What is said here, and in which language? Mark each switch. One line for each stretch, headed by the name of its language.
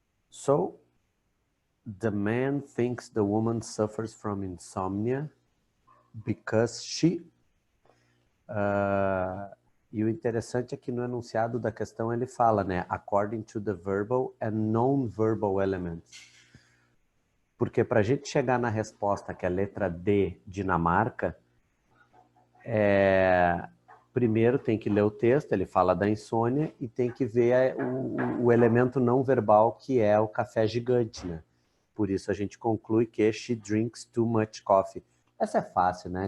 English: So, the man thinks the woman suffers from insomnia because she...
Portuguese: e o interessante é que no enunciado da questão ele fala, né?
English: According to the verbal and non-verbal elements.
Portuguese: Porque para a gente chegar na resposta, que é a letra D, Dinamarca, primeiro tem que ler o texto, ele fala da insônia, e tem que ver o elemento não verbal, que é o café gigante, né? Por isso a gente conclui que
English: she drinks too much coffee.
Portuguese: Essa é fácil, né?